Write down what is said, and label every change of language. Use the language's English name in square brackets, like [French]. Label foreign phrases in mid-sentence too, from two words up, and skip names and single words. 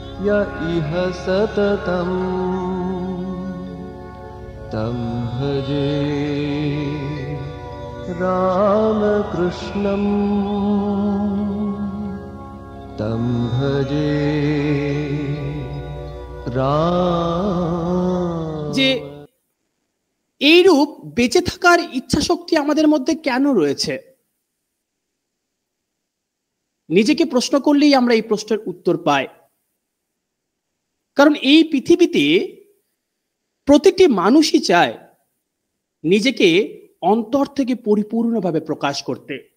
[Sanskrit] य इह सततं तं भजे रामकृष्णं तं भजे राम। [Bangla] যে এইরূপ বেঁচে থাকার ইচ্ছা শক্তি আমাদের মধ্যে কেন রয়েছে, নিজেকে প্রশ্ন করলেই আমরা এই প্রশ্নের উত্তর পাই। কারণ এই পৃথিবীতে প্রতিটি মানুষই চায় নিজেকে অন্তর থেকে পরিপূর্ণভাবে প্রকাশ করতে।